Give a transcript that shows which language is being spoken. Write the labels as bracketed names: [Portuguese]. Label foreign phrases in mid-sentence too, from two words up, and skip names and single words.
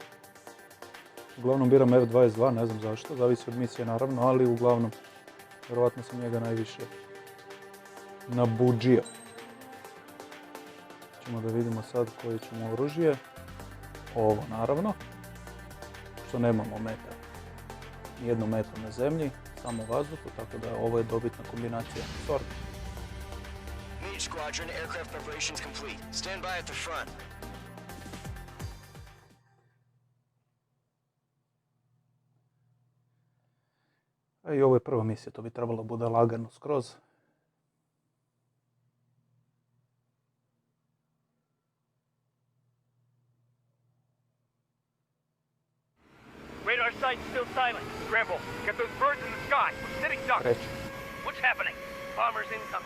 [Bosnian] Uglavnom biram F-22, ne znam zašto, zavisi od misije naravno, ali uglavnom, vjerovatno sam njega najviše nabuđio. Ćemo da vidimo sad koje ćemo oružje. Ovo naravno, što nemamo meta. Nijednu metu na zemlji, samo u vazduhu, tako da ovo je dobitna kombinacija. [English] Sorry. MISIJA squadron, aircraft preparations complete. Stand by at the front. [Bosnian] I ovo je prva misija, to bi trebalo bude lagano skroz. [English] Radar site still silent. Scramble. Get those birds in the sky. We're sitting ducks. What's happening? Bombers incoming.